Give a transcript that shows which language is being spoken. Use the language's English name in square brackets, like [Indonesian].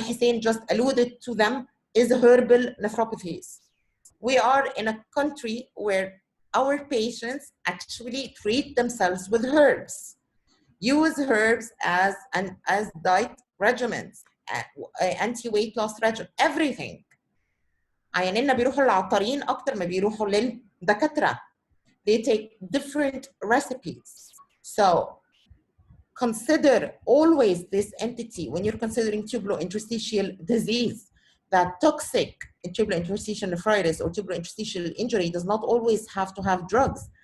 [English] Hussein just alluded to them, is herbal nephropathies. We are in a country where our patients actually treat themselves with herbs, use herbs as diet regimens, anti-weight loss regimen, everything. [Arabic] عيانينا بيروحوا للعطارين أكتر ما بيروحوا للدكاترة. [English] They take different recipes. So consider always this entity when you're considering tubulointerstitial disease, that toxic tubulointerstitial nephritis or tubulointerstitial injury does not always have to have drugs.